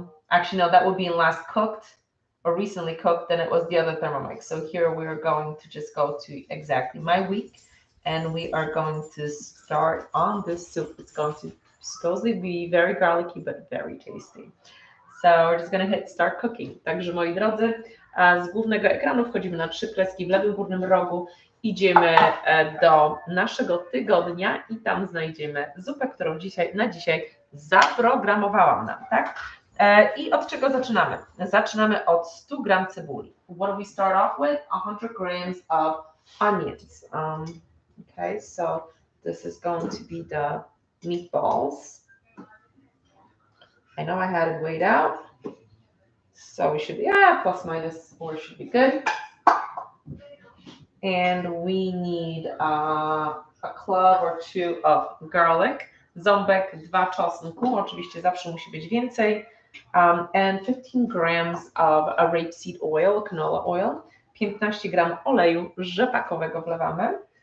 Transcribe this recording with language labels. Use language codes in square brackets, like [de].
[en] Actually, no, that would be last cooked or recently cooked, then it was the other Thermomix. So here we're going to just go to exactly my week, and we are going to start on this soup. It's going to supposedly be very garlicky, but very tasty. So we're just going to hit start cooking. [pl] Także moi drodzy, z głównego ekranu wchodzimy na 3 kreski w lewym górnym rogu, idziemy do naszego tygodnia i tam znajdziemy zupę, którą na dzisiaj zaprogramowałam nam, tak? I od czego zaczynamy? Zaczynamy od 100 gram cebuli. [en] What do we start off with? 100 grams of onions. Okay, so this is going to be the meatballs. I know I had it weighed out, so we should be, plus minus 4 should be good. And we need a clove or 2 of garlic, [pl] ząbek, 2 czosnku, oczywiście zawsze musi być więcej, [en] and 15 grams of a rapeseed oil, canola oil, [pl] 15 gram oleju rzepakowego wlewamy.